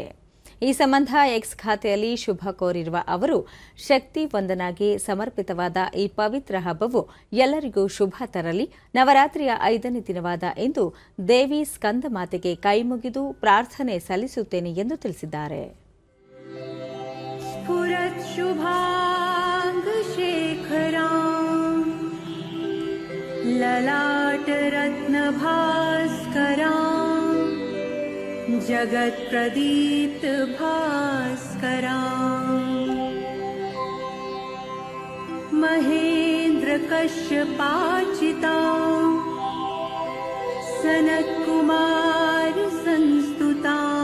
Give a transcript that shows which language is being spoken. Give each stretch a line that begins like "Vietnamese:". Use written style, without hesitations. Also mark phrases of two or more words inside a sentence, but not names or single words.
Kannada: ಈ ಸಂಬಂಧ ಎಕ್ಸ್ ಖಾತೆಯಲ್ಲಿ ಶುಭ ಕೋರಿರುವ ಅವರು, ಶಕ್ತಿ ವಂದನಾಗೆ ಸಮರ್ಪಿತವಾದ ಈ ಪವಿತ್ರ ಹಬ್ಬವು ಎಲ್ಲರಿಗೂ ಶುಭ ತರಲಿ. ನವರಾತ್ರಿಯ 5ನೇ ದಿನವಾದ ಇಂದು ದೇವಿ ಸ್ಕಂದ ಮಾತೆಗೆ ಕೈಮುಗಿದು ಪ್ರಾರ್ಥನೆ ಸಲ್ಲಿಸುತ್ತೇನೆ ಎಂದು ತಿಳಿಸಿದ್ದಾರೆ.
Sanskrit: ललाट रत्न भास्करा जगत प्रदीप्त भास्करा महेंद्र कश्यपाचिता सनत कुमार संस्तुता